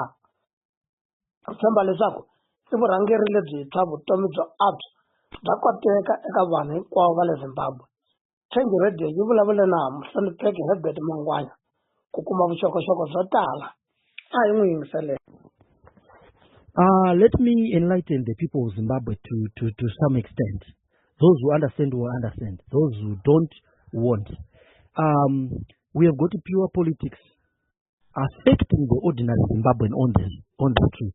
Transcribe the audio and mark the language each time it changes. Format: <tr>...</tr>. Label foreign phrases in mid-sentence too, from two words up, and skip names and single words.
<ts>U tshemba leswaku i vurhangeri lebyintshwa vutomi byo antswa bya koteka eka vanhu hinkwavo va le Zimbabwe. Change Radio yi vulavule na muhlonipheki Herbert Mangwanya ku kuma vuxokoxoko byo tala a hi n'wi yingiseleni.</ts> <en>Let me enlighten the people of Zimbabwe to some extent. Those who understand will understand. Those who don't won't. We have got pure politics affecting the ordinary Zimbabwean on the street.</en>